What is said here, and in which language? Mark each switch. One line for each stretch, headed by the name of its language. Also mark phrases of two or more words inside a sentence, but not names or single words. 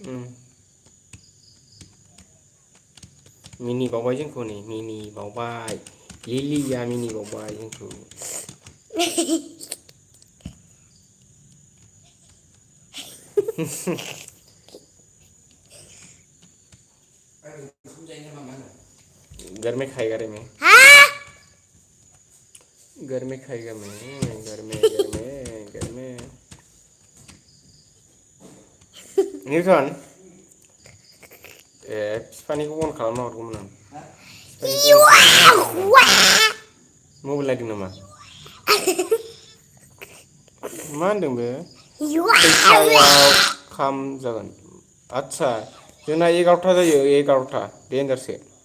Bodo: मिनि बावबाय जोंखौ नै मिनि बावबाय लिलिया मिनि बावबाय जोंखौ ओंखाम जायो नामा मा होनो
Hindi: घर में खाएगा रे मैं हाँ घर में खाएगा मैं घर में
Bodo: निउटन ए बिफानिखौ अन खालामना हरगौमोन आं बिफानिखौ अन खालामना हरगौमोन आं मबाइल नायदों नामा मा होनदों बे खैथायाव खाम जागोन आदसा जोंना 11था जायो 11था देनजारसो